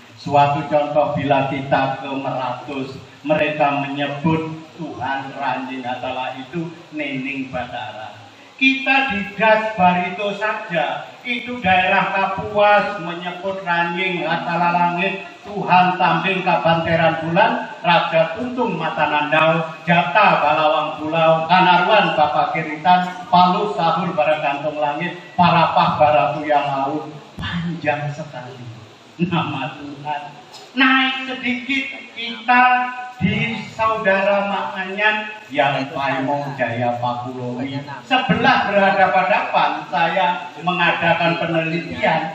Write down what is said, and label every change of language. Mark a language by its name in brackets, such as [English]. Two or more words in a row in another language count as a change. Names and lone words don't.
[Indonesian] Suatu contoh bila kita ke Meratus, mereka menyebut Tuhan Ranjing Hatala itu Nening Batara. Kita di Das Barito saja, itu daerah Kapuas menyebut Ranjing Hatala Langit, Tuhan Tambing Kabanteran Bulan, Raja Tuntung Matanandau, Jata Balawang Pulau, Kanaruan Bapak Kiritan, Palu Sahur Baragantung Langit, Parapah Baratuyang Laut. Panjang sekali nama Tuhan. Naik sedikit kita di Saudara Makanyan yang Paimong Jaya Pakulowi. Sebelah berhadapan-hadapan saya mengadakan penelitian.